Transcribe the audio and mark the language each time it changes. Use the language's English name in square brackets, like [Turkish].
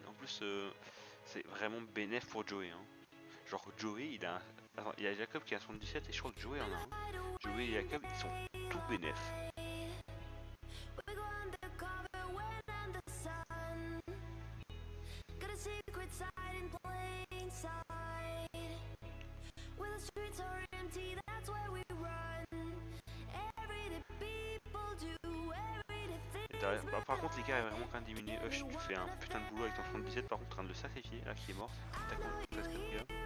[French] En plus, c'est vraiment bénéf pour Joey. Hein. Genre, Joey, il a. Attends, il y a Jacob qui a un 77 et je crois que Joey en a un. Joey et Jacob, ils sont tout bénéf. [English] We go undercover when under sun. Got a secret side in plain sight. Where the streets are empty, that's where we run. Everyday people do everyday [French] Et [English] things. [French] derrière- bah, par contre, l'écart est vraiment quand même diminué. Hush, tu fais un putain de boulot avec ton 77, par contre, en train de le sacrifier, là, qui est mort. T'as con, presque le gars.